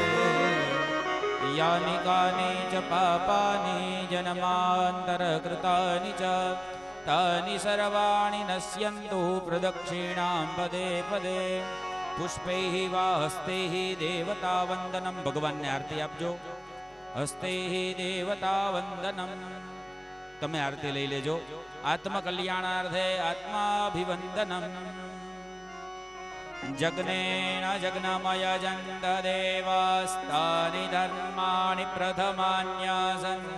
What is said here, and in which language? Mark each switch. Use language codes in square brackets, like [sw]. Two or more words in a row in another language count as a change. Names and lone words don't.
[sa] यानि कानि च पापानि जन्मान्तरकृतानि च तानि सर्वाणि नश्यन्तु प्रदक्षिणां पदे पदे. पुष्पैः वा हस्तैः देवतावन्दनं. [gu] ભગવાનને આરતી આપજો. [sa] हस्तैः देवतावन्दनम्. [gu] તમે આરતી લઈ લેજો. [sa] आत्मकल्याणार्थे आत्माभिवन्दनम्. यज्ञेन यज्ञमयजन्त देवास्तानि धर्माणि प्रथमान्यासन्.